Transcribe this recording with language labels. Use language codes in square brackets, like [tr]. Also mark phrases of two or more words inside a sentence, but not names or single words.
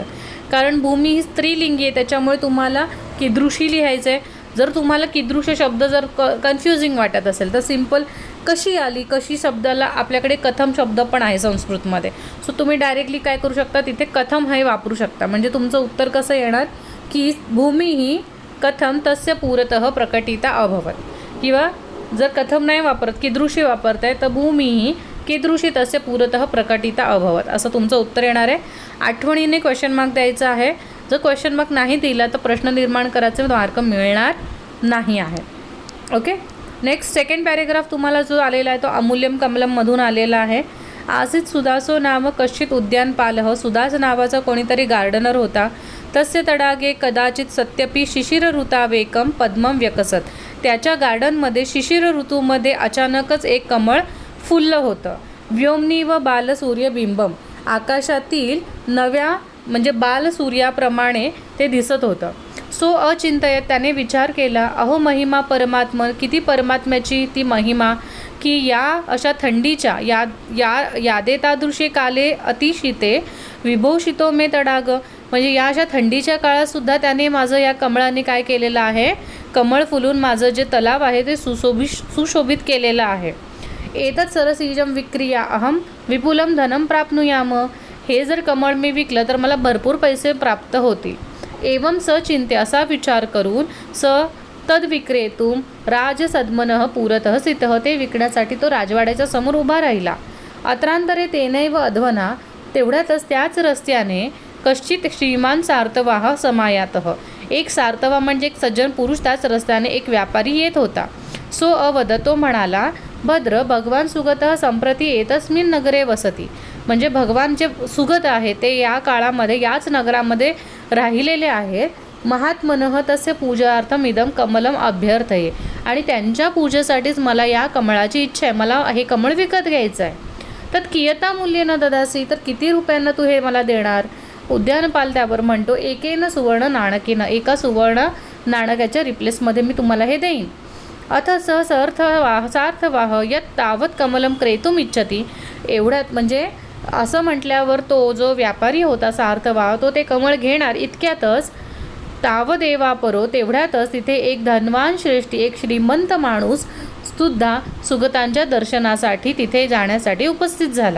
[mr] कारण भूमी ही स्त्रीलिंगी आहे, त्याच्यामुळे तुम्हाला कीदृशी लिहायचं आहे. जर तुम्हाला कीदृश शब्द जर कन्फ्युजिंग वाटत असेल तर सिम्पल कशी आली. कशी शब्दाला आपल्याकडे कथम शब्द पण आहे संस्कृतमध्ये. सो तुम्ही डायरेक्टली काय करू शकता, तिथे कथम हे वापरू शकता. म्हणजे तुमचं उत्तर कसं येणार की भूमी ही [sa] कथम तस्य पुरतः प्रकटिता अभवत. [mr] किंवा जर कथम नाही वापरत, कीदृशी वापरताय, तर भूमी ही [sa] कीदृशी तस्य पुरतः प्रकटिता अभवत [mr] असं तुमचं उत्तर येणार आहे. आठवणीने [en] question mark [mr] द्यायचा आहे. जर [en] question mark [mr] नाही दिला तर प्रश्न निर्माण करायचे मार्क मिळणार नाही आहे. ओके. नेक्स्ट, [en] second paragraph [mr] तुम्हाला जो आलेला आहे तो [sa] अमूल्यम कमलम [mr] मधून आलेला आहे. [sa] आसीत सुदासो नाम कश्चित उद्यानपालः, [mr] सुदास नावाचा कोणीतरी गार्डनर होता. [sa] तस्य तडागे कदाचित सत्यपी शिशिर ऋतावेकम पद्मम व्यकसत, [mr] त्याच्या गार्डनमध्ये शिशिर ऋतूमध्ये अचानकच एक कमळ फुललं होतं. [sa] व्योमनी व बालसूर्यबिंबम, [mr] आकाशातील नव्या म्हणजे बालसूर्याप्रमाणे ते दिसत होतं. सो अचिंतयत, त्याने विचार केला, [sa] अहो महिमा परमात्मा, [mr] किती परमात्म्याची ती महिमा, की या अशा थंडीच्या [sa] यादेतादृशी काले अतिशिते विभूषितो मे तडाग, [mr] म्हणजे या अशा थंडीच्या काळातसुद्धा त्याने माझं या कमळाने काय केलेलं आहे, कमळ फुलून माझं जे तलाव आहे ते सुशोभित केलेलं आहे. [sa] एतत् सरसीजम विक्रिया अहम विपुलम धनम प्राप्नुयाम, [mr] हे जर कमळ मी विकलं तर मला भरपूर पैसे प्राप्त होतील. [sa] एवं सचिंत्य [mr] असा विचार करून [sa] तद विक्रेतुम राजसद्मनः पुरतः स्थितः [mr] ते विकण्यासाठी तो राजवाड्याच्या समोर उभा राहिला. अत्रांतरे [sa] तेनैव अध्वना [mr] तेवढ्यातच त्याच रस्त्याने [sa] कश्चित श्रीमान सार्तवाह समायातः [mr] एक सार्तवा म्हणजे एक सज्जन पुरुष त्याच रस्त्याने एक व्यापारी येत होता. [sa] सो अवद [mr] तो म्हणाला, [sa] भद्र भगवान सुगतः संप्रती एतस्मिन् नगरे वसती. [mr] म्हणजे भगवान जे सुगत आहे ते या काळामध्ये याच नगरामध्ये राहिलेले आहेत. [sa] महात्मनः तस्य पूजार्थम इदम कमलम अभ्यर्थये. [mr] आणि त्यांच्या पूजेसाठीच मला या कमळाची इच्छा आहे, मला हे कमळ विकत घ्यायचं आहे. [sa] तर कियता मूल्येन ददासी, [mr] तर किती रुपयांना तू हे मला देणार. उद्यानपाल त्यावर म्हणतो, [sa] एकेन सुवर्ण नाणकेनं, [mr] एका सुवर्ण नाणकाच्या रिप्लेसमध्ये मी तुम्हाला हे देईन. [sa] अथ सार्थवाह यत् तावत कमलम क्रेतुम इच्छती. [mr] एवढ्यात म्हणजे असं म्हटल्यावर तो जो व्यापारी होता सार्थवाह तो ते कमळ घेणार. इतक्यातच तावदेवापरो तेवढ्यातच तिथे एक धनवान श्रेष्ठी एक श्रीमंत माणूस सुद्धा सुगतांच्या दर्शनासाठी तिथे जाण्यासाठी उपस्थित झाला.